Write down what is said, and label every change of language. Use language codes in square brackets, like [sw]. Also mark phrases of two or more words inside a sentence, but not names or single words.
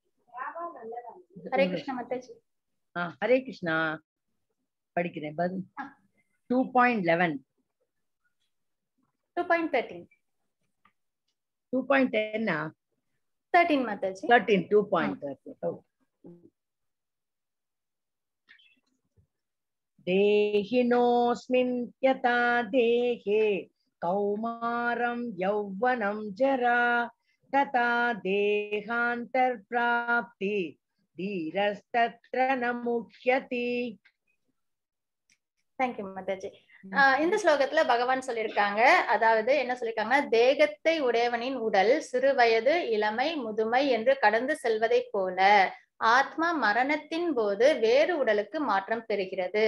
[ta] ஹரே கிருஷ்ணா மாதாஜி. ஹரே கிருஷ்ணா. படிக்கிறேன். 2.11 2.13 2.10 13 மாதாஜி. 13 2.13. [sa] देहिनोऽस्मिन् यथा देहे कौमारं यौवनं जरा तथा देहान्तर प्राप्ति धीरस्तत्र न मुह्यति. [ta] தேங்க்யூ மாதாஜி. இந்த ஸ்லோகத்துல பகவான் சொல்லியிருக்காங்க, அதாவது என்ன சொல்லியிருக்காங்கன்னா, தேகத்தை உடையவனின் உடல் சிறு வயது, இளமை, முதுமை என்று கடந்து செல்வதை போல ஆத்மா மரணத்தின் போது வேறு உடலுக்கு மாற்றம் பெறுகிறது.